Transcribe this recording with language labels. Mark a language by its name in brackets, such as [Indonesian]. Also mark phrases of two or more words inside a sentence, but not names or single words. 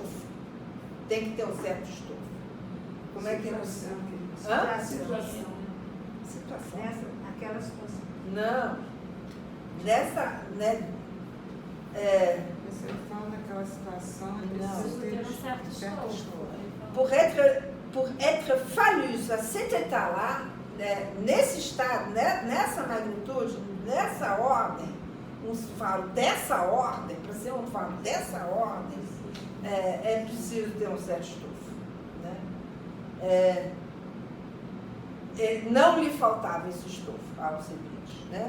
[Portuguese] Tem que ter um certo estofo. Como é que é? Situação. Aquela situação. Não. Nessa, né? Você fala daquela situação que Não. precisa ter um certo estofo. [French] Pour être falus a cet état-là, [Portuguese] né, nesse estado, né, nessa magnitude, nessa ordem, um falo dessa ordem, para ser um falo dessa ordem, é preciso ter um certo estofo. Né? Não lhe faltava esse estofo ao Alcebiades, né?